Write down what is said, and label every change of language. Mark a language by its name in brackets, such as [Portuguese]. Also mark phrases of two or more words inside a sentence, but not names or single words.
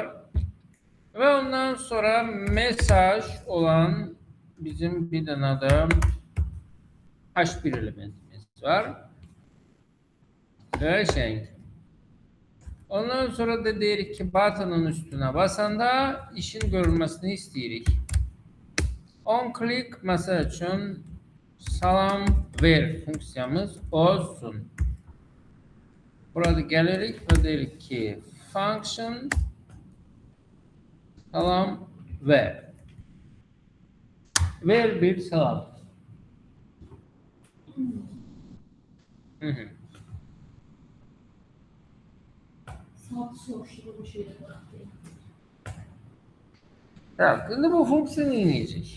[Azerbaijani] Və ondan sonra mesaj olan bizim bir dənə də H1 elementimiz var. Qəşəng. Ondan sonra da deyirik ki, button'ın üstüne basanda işin görülmesini isteyirik. [English] On click [Azerbaijani] mesela için salam ver funksiyamız olsun. Burada gelirik ve deyirik ki function salam ver. Ver bir salam. [Turkish] Так, şimdi bu fonksiyon inecek.